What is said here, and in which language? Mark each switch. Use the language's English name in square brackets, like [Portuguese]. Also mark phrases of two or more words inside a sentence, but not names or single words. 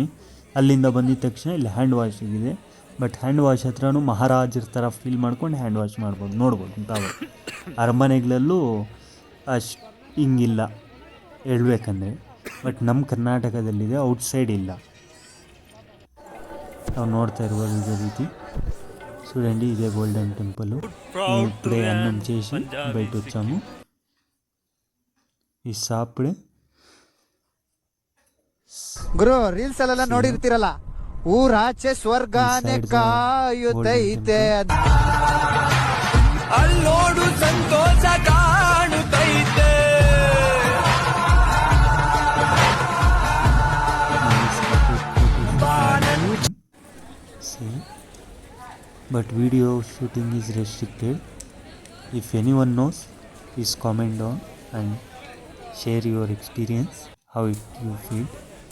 [Kannada] ಅಲ್ಲಿಂದ ಬಂದಿದ್ದ ತಕ್ಷಣ ಇಲ್ಲಿ ಹ್ಯಾಂಡ್ ವಾಶಿಗಿದೆ. ಬಟ್ [English] hand wash [Kannada] ಹತ್ರನೂ ಮಹಾರಾಜರ ಥರ ಫೀಲ್ ಮಾಡ್ಕೊಂಡು [English] hand wash [Kannada] ಮಾಡ್ಬೋದು, ನೋಡ್ಬೋದು ತಾವು. ಅರಮನೆಗಳಲ್ಲೂ ಅಷ್ಟು ಹಿಂಗಿಲ್ಲ ಹೇಳ್ಬೇಕಂದ್ರೆ. ಬಟ್ ನಮ್ಮ ಕರ್ನಾಟಕದಲ್ಲಿದೆ, ಔಟ್ಸೈಡ್ ಇಲ್ಲ. ನಾವು ನೋಡ್ತಾ [Telugu] ఇదే ఇదే ರೀತಿ. చూడండి, ఇదే గోల్డెన్ టెంపుల్. ఇప్పుడే అన్నం చేసి బయట వచ్చాము. ಈ ಸಾಪಿಡೆ [Kannada] ಗುರು ರೀಲ್ಸ್ ಅಲ್ಲೆಲ್ಲ ನೋಡಿರ್ತೀರಲ್ಲ, ಊರಾಚೆ ಸ್ವರ್ಗಾನೆ ಕಾಯುತ್ತೈತೆ, ಅಲ್ಲೋಡು ಸಂತೋಷ ಕಾಣುತ್ತೈತೆ. [English] But video shooting is restricted. If anyone knows, please comment on and share your experience, how you feel.